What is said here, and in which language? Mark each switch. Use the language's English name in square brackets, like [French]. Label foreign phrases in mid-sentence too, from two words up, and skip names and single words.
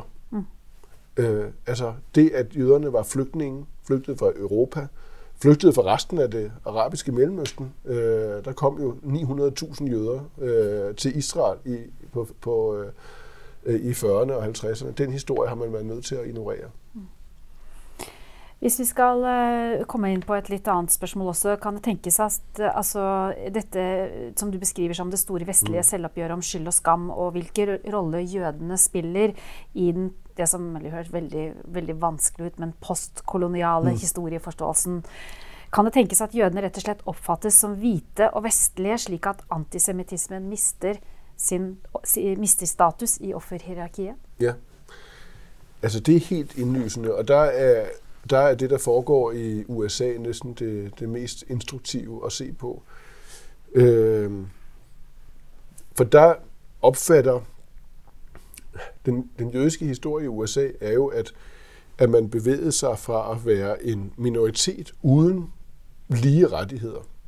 [Danish] Altså det, at jøderne var flygtninge, flygtede fra Europa, flygtede fra resten af det arabiske Mellemøsten. Der kom jo 900.000 jøder til Israel i 40'erne og 50'erne. Den historie har man været nødt til at ignorere. [Norwegian] Hvis vi skal komme inn på et litt annet spørsmål også, kan det tenkes at dette som du beskriver som det store vestlige selvoppgjøret om skyld og skam, og hvilken rolle jødene spiller i det som høres veldig, veldig vanskelig ut, men postkoloniale historieforståelsen. Kan det tenkes at jødene rett og slett oppfattes som hvite og vestlige, slik at antisemitismen mister status i offerhierarkiet? [Danish] Ja, altså det er helt indlysende, og der er det, der foregår i USA, næsten det mest instruktive at se på. For der opfatter den jødiske historie i USA er jo, at man bevægede sig fra at være en minoritet uden lige rettigheder.